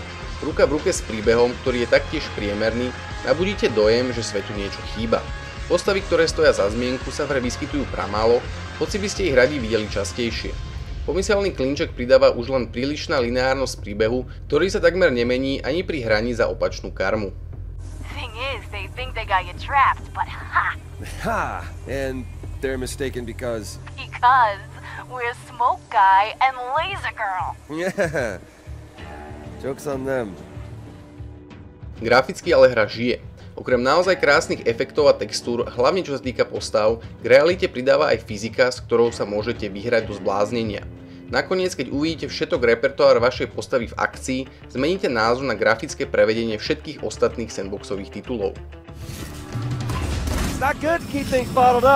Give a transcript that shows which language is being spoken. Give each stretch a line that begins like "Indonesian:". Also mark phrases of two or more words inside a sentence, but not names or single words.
Slovak: Ruka v ruke s príbehom, ktorý je taktiež priemerný, nabudíte dojem, že svetu niečo chýba. Postavy, ktoré stoja za zmienku, sa v hre vyskytujú pramálo, hoci by ste ich radi videli častejšie. Pomyselný klinček pridáva už len prílišná lineárnosť príbehu, ktorý sa takmer nemení ani pri hraní za opačnú karmu.
English: Thing is, they think they got you trapped, but ha! Ha! And they're mistaken because... Because we're Smoke Guy and Laser Girl. Yeah! Joke's on them.
Slovak: Graficky ale hra žije. Okrem naozaj krásnych efektov a textúr, hlavne čo sa týka postav, k realite pridáva aj fyzika, s ktorou sa môžete vyhrať do zbláznenia. Nakoniec, keď uvidíte všetok repertoár vašej postavy v akcii, zmeníte názor na grafické prevedenie všetkých ostatných sandboxových titulov.
English: It's not good to keep things bottled up.